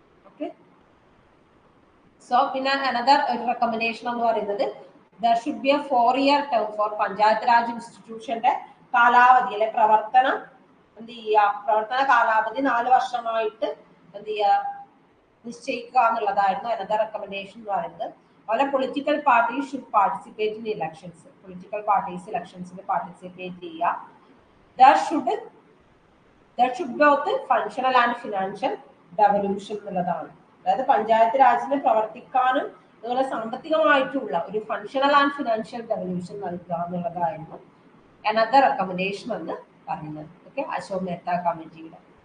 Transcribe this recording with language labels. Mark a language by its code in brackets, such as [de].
[ml] Okay, so പിന്നെ another ഒരു recommendation എന്ന് പറയുന്നത് [en] there should be a 4-year term for [ml] panchayat Raj ഇൻസ്റ്റിറ്റ്യൂഷന്റെ കാലാവധി അല്ലെ പ്രവർത്തനം എന്ത് ചെയ്യുക, പ്രവർത്തന കാലാവധി 4 വർഷമായിട്ട് എന്ത് ചെയ്യുക, നിശ്ചയിക്കുക എന്നുള്ളതായിരുന്നു അനദർ റെക്കമെൻഡേഷൻ എന്ന് പറയുന്നത്. അതുപോലെ [en] Political parties should participate in elections. [ml] Political parties ഇലക്ഷൻസിൽ participate ചെയ്യുക. [en] there should both functional and financial devolution [ml] എന്നുള്ളതാണ്. അതായത് പഞ്ചായത്ത് രാജിന് പ്രവർത്തിക്കാനും അതുപോലെ സാമ്പത്തികമായിട്ടുള്ള ഒരു ഫങ്ഷണൽ ആൻഡ് ഫിനാൻഷ്യൽ ഡെവല്യൂഷൻ നൽകുക എന്നുള്ളതായിരുന്നു അനദർ റെക്കമെൻഡേഷൻ എന്ന് പറയുന്നത്. ഓക്കെ, അശോക് മേത്ത കമ്മിറ്റിയുടെ.